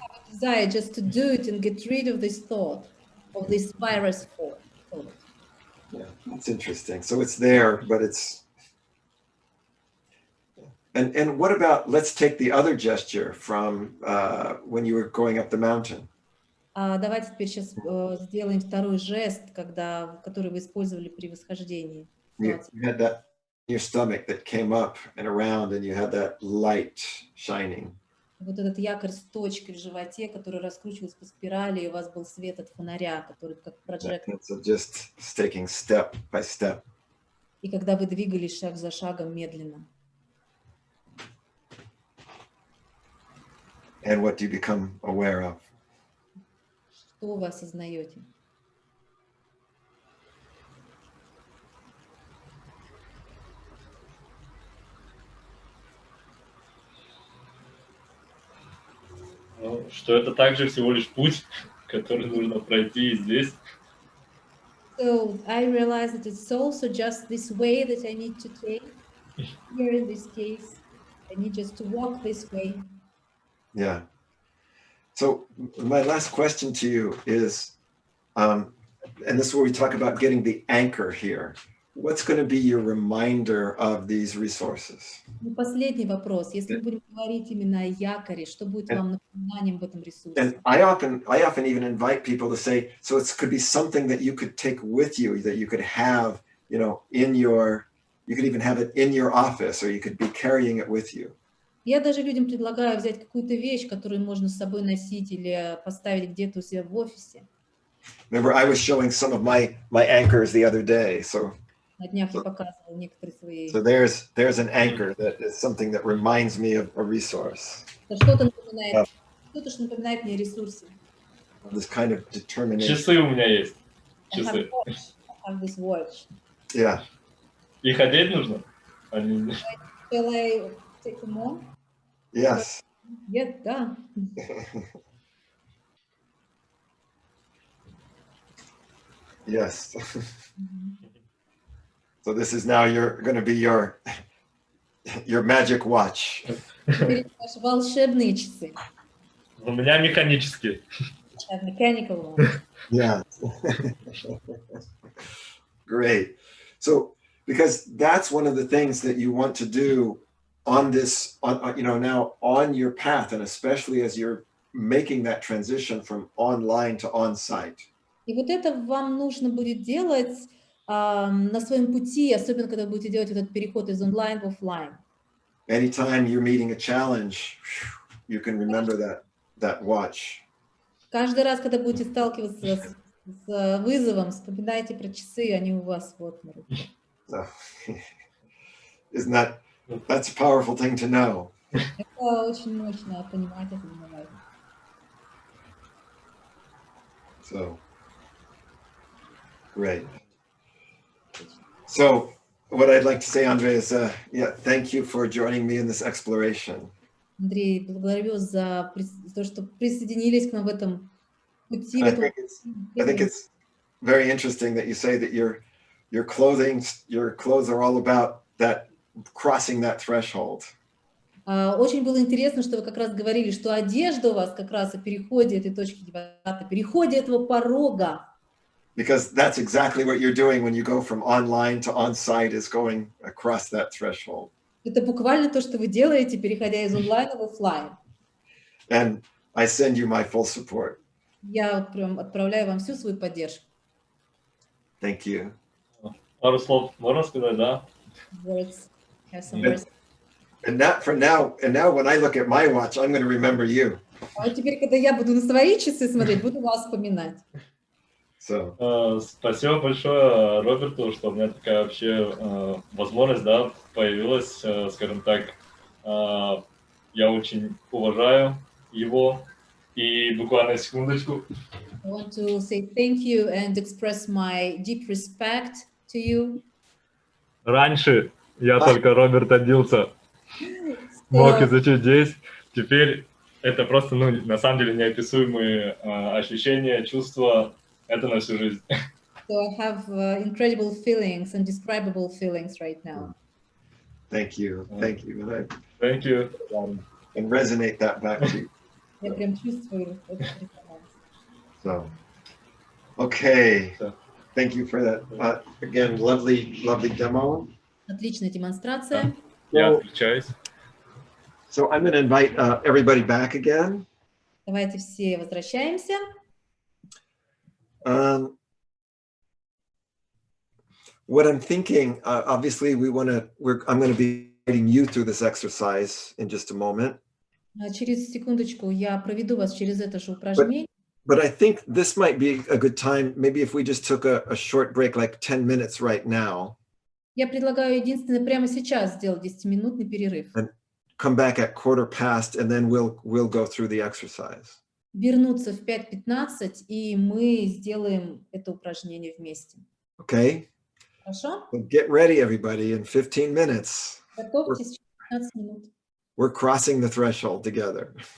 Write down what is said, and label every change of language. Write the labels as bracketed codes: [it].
[en] Desire just to do it and get rid of this thought, of this virus thought. Yeah, that's interesting. So it's there, but it's... And what about, let's take the other gesture from when you were going up the mountain. [ru] Давайте теперь сейчас сделаем второй жест, который вы использовали при восхождении. [en] You had that in your stomach that came up and around, and you had that light shining. [ru] Вот этот якорь с точкой в животе, который раскручивался по спирали, и у вас был свет от фонаря, который как прожектор. [en] So just taking step by step. [ru] И когда вы двигались шаг за шагом медленно. [en] And what do you become aware of? [ru] Что вы осознаете? Что это также всего лишь путь, который нужно пройти здесь. [en] So I realize that it's also just this way that I need to take. Here in this case, I need just to walk this way. Yeah. So my last question to you is, and this is where we talk about getting the anchor here. What's going to be your reminder of these resources? [ru] Последний вопрос. Если мы будем говорить именно о якоре, что будет вам напоминанием в этом ресурсе? [en] And I often even invite people to say, so it could be something that you could take with you, that you could have, you know, you could even have it in your office, or you could be carrying it with you. [ru] Я даже людям предлагаю взять какую-то вещь, которую можно с собой носить или поставить где-то у себя в офисе. [en] Remember, I was showing some of my anchors the other day, so. [ru] На днях я показывала некоторые свои. [en] So there's an anchor that is something that reminds me of a resource. [ru] Что-то напоминает мне ресурсы. [en] This kind of determination. [ru] Часы у меня есть. Часы. [en] I have this watch. Yeah. [ru] Их одеть нужно? [en] Shall I take them on? Yes. Yes, да. Yes. So this is now going to be your magic watch. [ru] Наши волшебные часы. У меня механические. [en] Mechanical one. Yeah. Great. So, because that's one of the things that you want to do on this, now on your path, and especially as you're making that transition from online to on-site. [ru] И вот это вам нужно будет делать на своем пути, особенно когда будете делать этот переход из онлайн в офлайн. [en] Anytime you're meeting a challenge, you can remember that watch. [ru] Каждый раз, когда будете сталкиваться с вызовом, вспоминайте про часы, они у вас вот на руке. [en] So, that's a powerful thing to know. [ru] Это очень мощно понимать, это немаловажно. [en] So, great. So, what I'd like to say, Andre, is yeah, thank you for joining me in this exploration. [ru] Андрей, благодарю за то, что присоединились к нам в этом пути. [en] I think it's very interesting that you say that your clothes are all about that, crossing that threshold. [ru] Очень было интересно, что вы как раз говорили, что одежда у вас как раз о переходе этой точки невозврата, переходе этого порога. [en] Because that's exactly what you're doing when you go from online to on-site, is going across that threshold. [ru] Это буквально то, что вы делаете, переходя из онлайна в офлайн. [en] And I send you my full support. [ru] Я прям отправляю вам всю свою поддержку. [en] Thank you. [ru] Пару слов можно сказать, да? [en] Words, have some words. And now when I look at my watch, I'm going to remember you. [ru] А теперь, когда я буду на свои часы смотреть, буду вас вспоминать. [en] So. [ru] Спасибо большое Роберту, что у меня такая вообще возможность, да, появилась, скажем так. Я очень уважаю его. И буквально секундочку. [en] I want to say thank you and express my deep respect to you. [ru] Раньше я только Роберта Дилтса мог изучить здесь. Теперь это просто, ну, на самом деле неописуемые ощущения, чувства. Это на всю жизнь. [en] So I have incredible feelings, indescribable feelings right now. Thank you. Thank you. Thank you. And resonate that back to you. [ru] Я прям чувствую этот резонанс. [en] So, okay. Thank you for that. Again, lovely demo. [ru] Отличная демонстрация. Я отключаюсь. [en] So I'm going to invite everybody back again. [ru] Давайте все возвращаемся. [en] What I'm thinking, obviously, I'm going to be guiding you through this exercise in just a moment. [ru] Через секундочку я проведу вас через это же упражнение. [en] But I think this might be a good time, maybe if we just took a short break, like 10 minutes right now. [ru] Я предлагаю единственное прямо сейчас сделать 10-минутный перерыв. [en] And come back at 15:15, and then we'll go through the exercise. [ru] Вернуться в 5:15, и мы сделаем это упражнение вместе. [en] Okay? [ru] Хорошо? [en] So get ready, everybody, in 15 minutes. [ru] Готовьтесь, 15 минут. [en] We're crossing the threshold together.